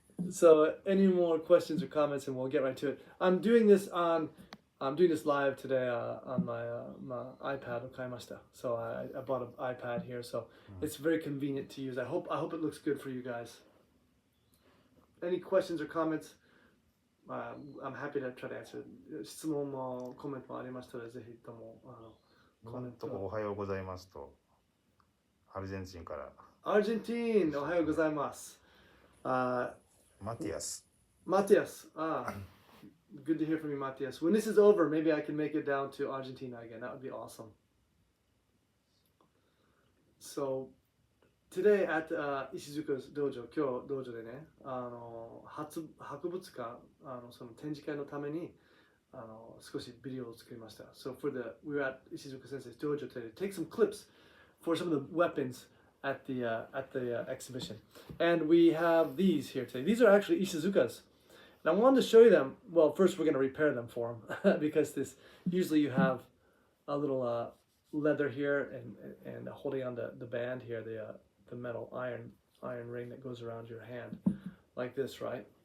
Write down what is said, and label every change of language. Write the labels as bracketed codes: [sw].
[en] So, any more questions or comments, and we'll get right to it. I'm doing this live today on my iPad. So I bought an iPad here, so it's very convenient to use. I hope it looks good for you guys. Any questions or comments? I'm happy to try to answer. [ja] 質問もコメントもありましたので、ぜひともコメントおはようございますとアルゼンチンから。アルゼンチンおはようございます。マティアス。マティアス。 [en] Good to hear from you, Matias. When this is over, maybe I can make it down to Argentina again. That would be awesome. So, today at Ishizuka's Dojo, [ja] 今日道場でね、博物館、その展示会のために少しビデオを作りました。 [en] So we were at Ishizuka Sensei's dojo today to take some clips for some of the weapons at the exhibition. And we have these here today. These are actually Ishizuka's. And I wanted to show you them. Well, first we're going to repair them for him because usually you have a little leather here and holding on the band here, the metal iron ring that goes around your hand like this, right?